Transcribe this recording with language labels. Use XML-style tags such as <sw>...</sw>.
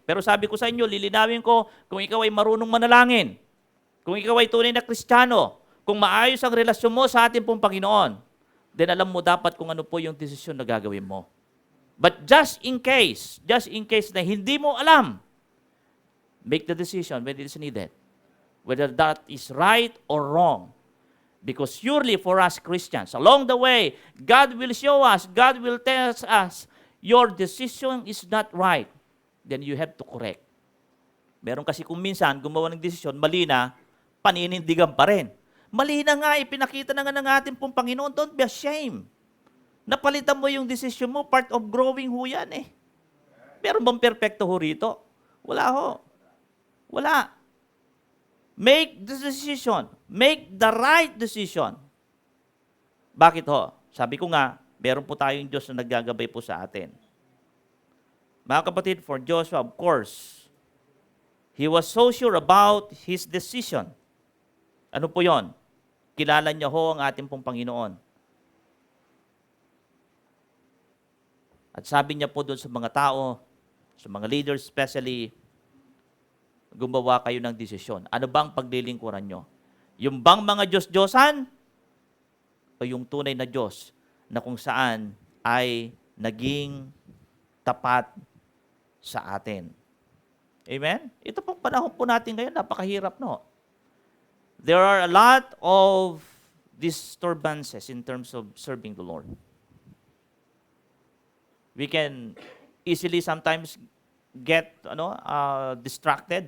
<tl>Pero sabi ko sa inyo, lilinawin ko, kung ikaw ay marunong manalangin, kung ikaw ay tunay na Kristiyano, kung maayos ang relasyon mo sa ating pong Panginoon, then alam mo dapat kung ano po yung desisyon na gagawin mo.</tl> <en>But just in case</en> <tl>na hindi mo alam,</tl> <en>make the decision when it is needed. Whether that is right or wrong. Because surely for us Christians, along the way, God will show us, God will tell us, your decision is not right. Then you have to correct.</en> <tl>Meron kasi kung minsan gumawa ng desisyon, mali na, paninindigan pa rin. Mali na nga, ipinakita na nga ng ating pong Panginoon,</tl> <en>don't be ashamed.</en> <tl>Napalitan mo yung decision mo,</tl> <en>part of growing</en> <tl>ho yan eh. Meron bang perfecto ho rito? Wala ho. Wala.</tl> <en>Make the decision. Make the right decision. Bakit ho?</en> <tl>Sabi ko nga, meron po tayong Diyos na naggagabay po sa atin.</tl> <en>Mga kapatid, for Joshua, of course, he was so sure about his decision.</en> <tl>Ano po yon? Kilala niya ho ang ating pong Panginoon. At sabi niya po doon sa mga tao, sa mga leaders especially, gumawa kayo ng desisyon. Ano bang paglilingkuran nyo? Yung bang mga Diyos-Diyosan? O yung tunay na Diyos na kung saan ay naging tapat sa atin? Amen? Ito pong panahon po natin ngayon, napakahirap, no?</tl> <en>There are a lot of disturbances in terms of serving the Lord. We can easily sometimes get distracted.</en>